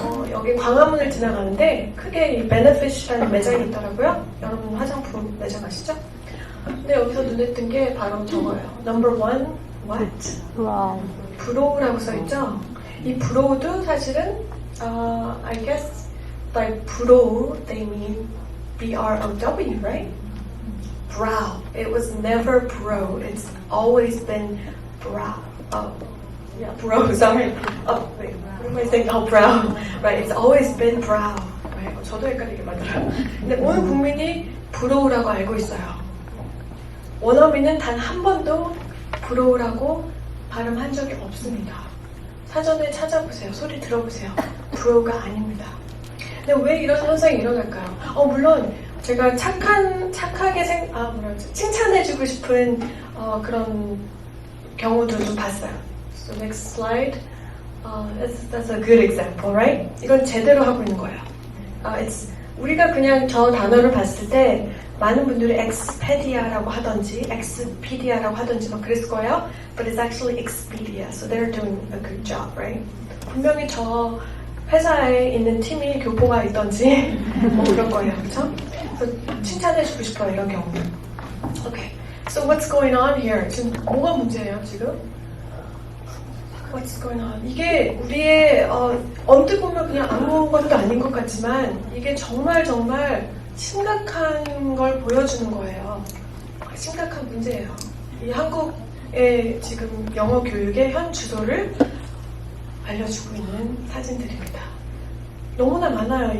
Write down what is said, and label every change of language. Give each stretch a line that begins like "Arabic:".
Korean: 여기 광화문을 지나가는데 크게 이 베네핏이라는 매장이 있더라고요. 여러분 화장품 매장 아시죠? 근데 여기서 눈에 띈 게 바로 저거예요.
English: Number 1, what?
Korean: 브로우라고 써있죠? 이 브로우도 사실은
English: I guess like brow, they mean B-R-O-W, right? Brow. It was never bro. It's always been brow. Oh, yeah, bro. Sorry. Oh, wait. What am I saying? Oh, brow. Right. It's always been brow. Right.
Korean: 저도 헷갈리게 만들어요. 근데 온 국민이 브로우라고 알고 있어요. 원어민은 단 한 번도 브로우라고 발음한 적이 없습니다. 사전에 찾아보세요. 소리 들어보세요. 브로우가 아닙니다. 근데 왜 이런 현상이 일어날까요? 물론 제가 착하게 칭찬해주고 싶은 그런 경우도 좀 봤어요.
English: So next slide. That's a good example, right?
Korean: 이건 제대로 하고 있는 거예요. 우리가 그냥 저 단어를 봤을 때 많은 분들이 Expedia라고 하던지 Expedia라고 하던지 막 그랬을 거예요.
English: But it's actually Expedia, so they're doing a good job, right?
Korean: 분명히 저 회사에 있는 팀이 교포가 있던지 뭐 그런 거예요, 그렇죠? 그래서 칭찬해주고 싶어요, 이런 경우.
English: Okay, so what's going on here?
Korean: 지금 뭐가 문제예요, 지금?
English: What's going on?
Korean: 이게 우리의 언뜻 보면 그냥 아무것도 아닌 것 같지만 이게 정말 심각한 걸 보여주는 거예요. 심각한 문제예요. 이 한국의 지금 영어 교육의 현 주소를 알려주고 있는 사진들입니다. 너무나 많아요.